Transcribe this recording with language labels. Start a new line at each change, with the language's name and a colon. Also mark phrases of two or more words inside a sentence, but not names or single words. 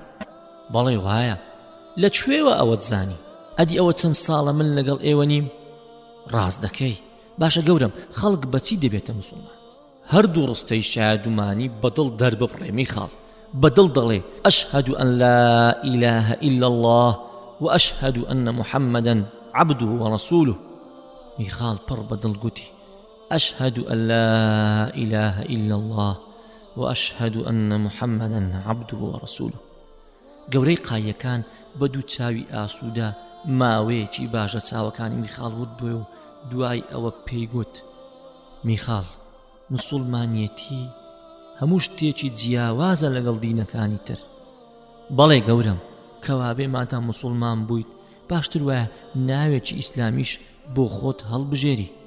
Central Kurdish: بەڵێ وایە. لەکوێوە ئەوەت زانی؟ ئەدی ئەوە چەند ساڵە من لەگەڵ ئێوە نیم؟ ڕاست دەکەی. باشە گەورم، خەڵک بەچی دەبێتە مسڵمان؟ هەردوو ڕستەی شایدومانی بەدڵ دەرببڕێ میخال، بەدڵ دەڵێ
Arabic: ئەشهەد ئەن لا ئیلاهە ئیلا الله وأشهد أن محمدا عبده ورسوله.
Central Kurdish: میخال پڕ بەدڵ گوتی
Arabic: أشهد أن لا إله إلا الله وأشهد أن محمدا عبده ورسوله.
Central Kurdish: گەورەی قایەکان بە دوو چاوی ئاسوودا ماوەیەکی باشە چاوەکانی میخال ورد بووە و دوای ئەوە پێی گوت میخال، مسڵمانیەتی هەموو شتێکی جیاوازە لەگەڵ دینەکانی تر. بەڵێ گەورم، کەوابێ مادام مسڵمان بوویت باشتر وایە ناوێکی ئیسلامیش بۆ خۆت هەڵبژێری.